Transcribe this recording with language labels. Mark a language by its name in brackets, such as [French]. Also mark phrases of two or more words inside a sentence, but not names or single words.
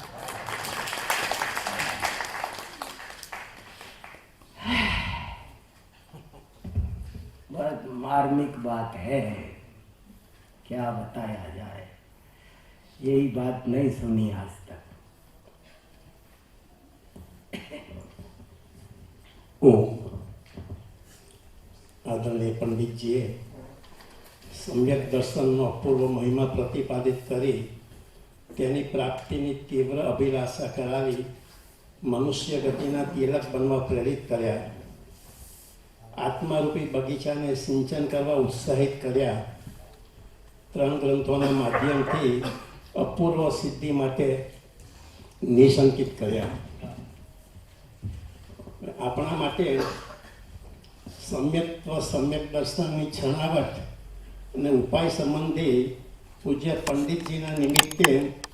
[Hindi] बहुत मार्मिक बात है, क्या बताया जाए, यही बात नहीं सुनी आज तक। [Gujarati] आदरणीय पंडित जी सम्यक दर्शनનો અપૂર્વ મહિમા પ્રતિપાદિત કરી તેની પ્રાપ્તિની તીવ્ર અભિલાષા કરાવી મનુષ્ય ગતિના તિલક બનવા પ્રેરિત કર્યા, આત્મારૂપી બગીચાને સિંચન કરવા ઉત્સાહિત કર્યા, 3 ગ્રંથોના માધ્યમથી અપૂર્વ સિદ્ધિ માટે નિશંકિત કર્યા। આપણા માટે सम्यक्त्व सम्यक दर्शनની છણાવટ અને ઉપાય સંબંધી પૂજ્ય પંડિતજીના નિમિત્તે